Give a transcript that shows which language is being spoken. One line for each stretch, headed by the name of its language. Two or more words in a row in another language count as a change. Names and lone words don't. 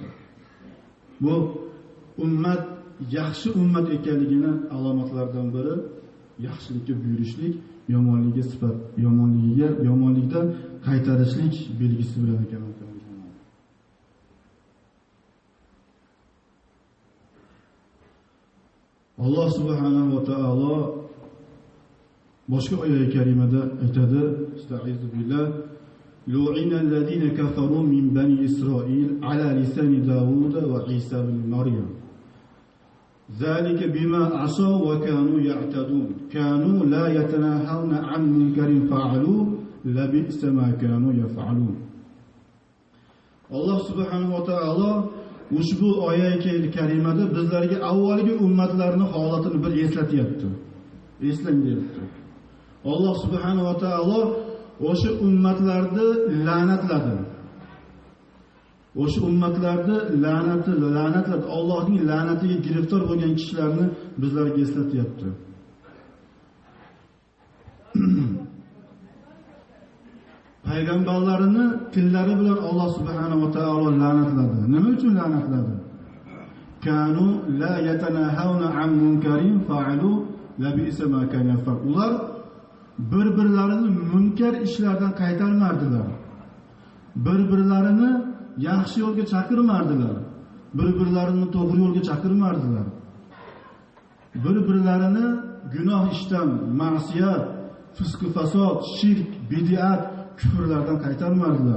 Uzbek: Bu ummat yaxshi ummat ekanligini alomatlaridan biri yaxshilikka buyurishlik, yomonlikdan qaytarishlik belgisi bilan ekan. Allah subhanahu va taolo boshqa oyat karimada aytadi:
Arabic: "أستعيذ بالله لعن الذين كفروا من بني إسرائيل على لسان داود وعيسى ابن مريم. ذلك بما عصوا وكانوا يعتدون. كانوا لا يتناهون عن منكر فعلوا لبئس ما كانوا يفعلون."
Uzbek: Allah subhanahu va taolo ushbu oyat karimada bizlarga avvalgi ummatlarning holatini bir eslatyapti. Eslang deyapti. Allah subhanahu va taolo o'sha ummatlarni la'natladi. O'sha ummatlarni la'natladi. Allohning la'natiga giriftor bo'lgan kishilarni bizlarga eslatyapti. Payg'ambarlarini tillari bilan Alloh subhanahu va taolo la'natladi. Nima uchun la'natladi?
Arabic: كانوا لا يتناهون عن منكر فعلوا لبئس ما كانوا يفعلون.
Uzbek: Ular bir-birlarini munkar ishlardan qaytarmardilar. Bir-birlarini yaxshi yo'lga chaqirmardilar. Bir-birlarini to'g'ri yo'lga chaqirmardilar. Bir-birlarini gunoh ishdan, ma'siyat, fisq, fasod, shirk, bid'at, kufrlardan qaytarmardilar.